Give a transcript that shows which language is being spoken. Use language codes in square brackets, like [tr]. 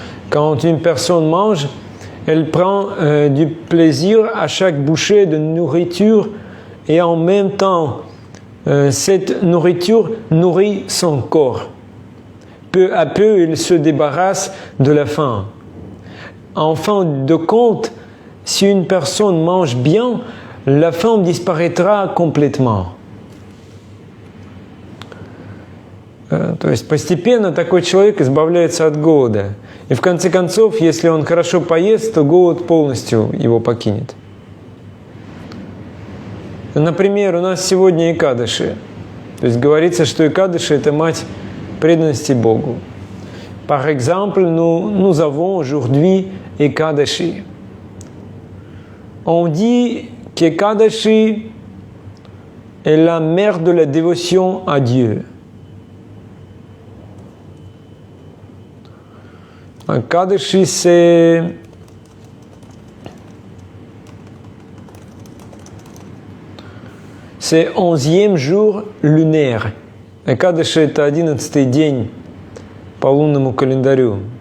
[fr] Quand une personne mange, elle prend du plaisir à chaque bouchée de nourriture et en même temps, cette nourriture nourrit son corps. Peu à peu, il se débarrasse de la faim. En fin de compte, si une personne mange bien, la faim disparaîtra complètement. [ru] То есть постепенно такой человек избавляется от голода. И в конце концов, если он хорошо поест, то голод полностью его покинет. Например, у нас сегодня Экадаши. То есть говорится, что Экадаши – это мать преданности Богу. [fr] Par exemple, nous avons aujourd'hui Ekadashi. On dit qu'Ekadashi est la mère de la dévotion à Dieu. Ekadashi, c'est c'est 11e jour lunaire. [ru] Экадаши – это 11-й день по лунному календарю.